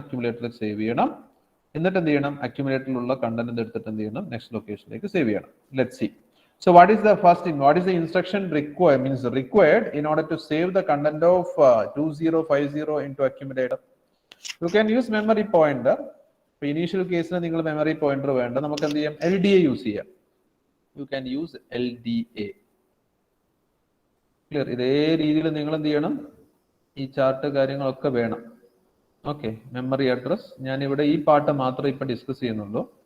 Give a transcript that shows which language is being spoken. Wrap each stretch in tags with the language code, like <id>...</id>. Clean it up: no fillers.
<ml>അക്യുമുലേറ്ററിൽ save ചെയ്യണം. എന്നിട്ട് എന്ത് ചെയ്യണം? അക്യുമുലേറ്ററിലുള്ള കണ്ടന്റ് എടുത്തിട്ട് എന്ത് ചെയ്യണം? നെക്സ്റ്റ് ലൊക്കേഷനിലേക്ക് സേവ് ചെയ്യണം.</ml> <en>Let's see. So what is the first thing? What is the instruction required in order to save the content of 2050 into accumulator? You can use memory pointer. For initial case</en> <ml>നിങ്ങൾ memory pointer വേണ്ട, നമുക്ക് എന്ത് ചെയ്യാം? LDA use ചെയ്യാം.</ml> <en>You can use LDA.</en> <ml>Clear? ഇതേ രീതിയിൽ നിങ്ങൾ എന്ത് ചെയ്യണം? ഈ ചാർട്ട് കാര്യങ്ങളൊക്കെ വേണം. ഓക്കെ. മെമ്മറി അഡ്രസ് ഞാൻ ഇവിടെ ഈ പാർട്ട് മാത്രമേ ഇപ്പൊ ഡിസ്കസ് ചെയ്യുന്നുള്ളൂ.</ml>